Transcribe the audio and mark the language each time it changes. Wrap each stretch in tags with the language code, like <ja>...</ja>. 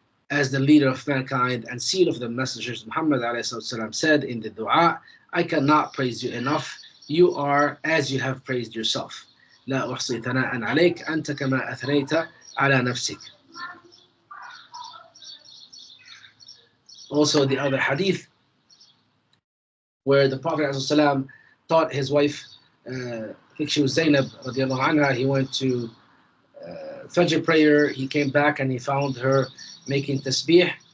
<en>As the leader of mankind and seal of the messengers, Muhammad ﷺ said in the dua, I cannot praise you enough. You are as you have praised yourself.</en> <ar>لا أحصي ثناء عليك أنت كما أثنيت على نفسك.</ar> <en>Also the other hadith where the Prophet ﷺ taught his wife, I think she was Zainab radiallahu anha, he went to Fajr prayer, he came back and he found her making tasbih.</en>